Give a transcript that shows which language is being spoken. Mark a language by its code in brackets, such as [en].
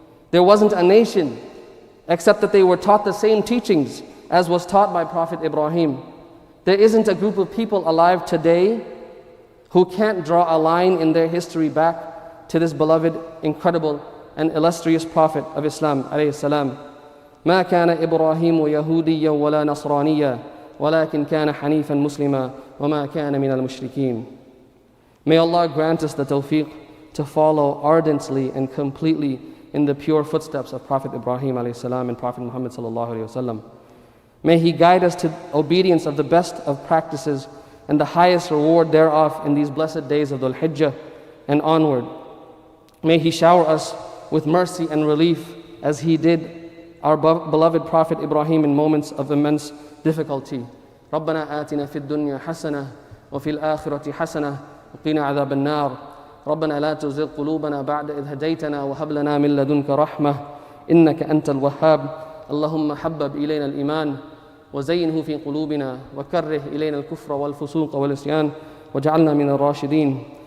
[en] There wasn't a nation except that they were taught the same teachings as was taught by Prophet Ibrahim. There isn't a group of people alive today who can't draw a line in their history back to this beloved, incredible, and illustrious Prophet of Islam alayhi salam. [ar] ما كان إبراهيم يهوديا ولا نصرانيا ولكن كان حنيفا مسلما وما كان من المشركين. [en] May Allah grant us the tawfiq to follow ardently and completely in the pure footsteps of Prophet Ibrahim alayhi salam and Prophet Muhammad sallallahu alayhi wasallam. May He guide us to obedience of the best of practices and the highest reward thereof in these blessed days of Dhul Hijjah and onward. May He shower us with mercy and relief as He did our beloved Prophet Ibrahim in moments of immense difficulty. [ar] ربنا آتنا في الدنيا حسنة وفي الآخرة حسنة وقنا عذاب النار. ربنا لا تزغ قلوبنا بعد إذ هديتنا وهب لنا من لدنك رحمة إنك أنت الوهاب. اللهم حبب إلينا الإيمان وزينه في قلوبنا وكره إلينا الكفر والفسوق والعصيان واجعلنا من الراشدين.